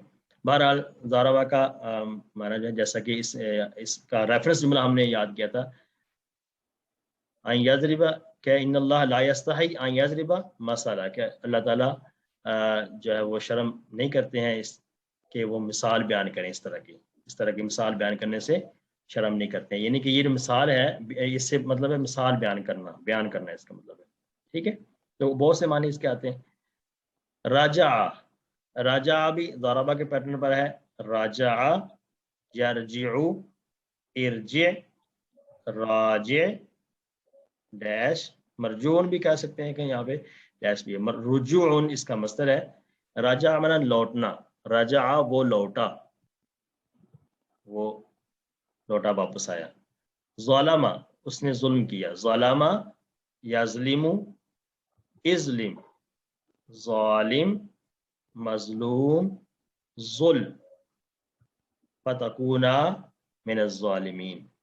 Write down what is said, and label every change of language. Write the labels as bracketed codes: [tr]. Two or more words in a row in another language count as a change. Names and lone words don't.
[ur] بہرحال ضربہ کا معنی جو ہے جیسا کہ اس کا ریفرنس جملہ ہم نے یاد کیا تھا، [ar] ان یضرب، [ur] کہ [ar] ان اللہ لا یستحی ان یضرب مثلا، [ur] کہ اللہ تعالیٰ جو ہے وہ شرم نہیں کرتے ہیں اس کہ وہ مثال بیان کریں. اس طرح کی مثال بیان کرنے سے شرم نہیں کرتے ہیں. یعنی کہ یہ جو مثال ہے اس سے مطلب ہے مثال بیان کرنا اس کا مطلب ہے. ٹھیک ہے. تو بہت سے معنی اس کے آتے ہیں. راجع بھی ضربہ کے پیٹرن پر ہے. [ar] راجع، یرجع، ارجع، راجع [ur] ڈیش، مرجون بھی کہہ سکتے ہیں کہ یہاں پہ ڈیش بھی ہے. رجوع اس کا مصدر ہے. راجع معنی لوٹنا، راجع وہ لوٹا واپس آیا. ظلمہ اس نے ظلم کیا. [ar] ظلمہ یظلم، اظلم، ظالم، مظلوم، ظلم، فتکونا من الظالمین.